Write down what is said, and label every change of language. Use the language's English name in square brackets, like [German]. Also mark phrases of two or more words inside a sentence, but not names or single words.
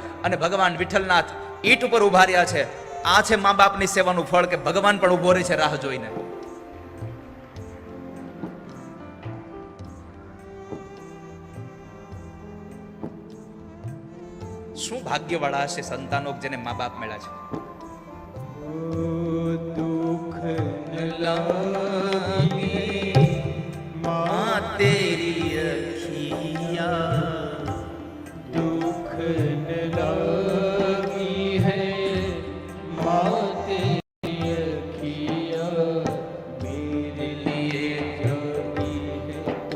[Gujarati] અને ભગવાન વિઠ્ઠલનાથ ઈંટ ઉપર ઉભા રહ્યા છે. આ છે મા બાપની સેવાનું ફળ, કે ભગવાન પણ ઉભો રહે છે રાહ જોઈને. શું ભાગ્યવાળા હશે સંતાનો જેને મા બાપ મળ્યા છે. [Hindi] दुख न लागे माँ तेरी अखियाँ, दुख न लागी है माँ तेरी अखियाँ, मेरे लिए जाती है तू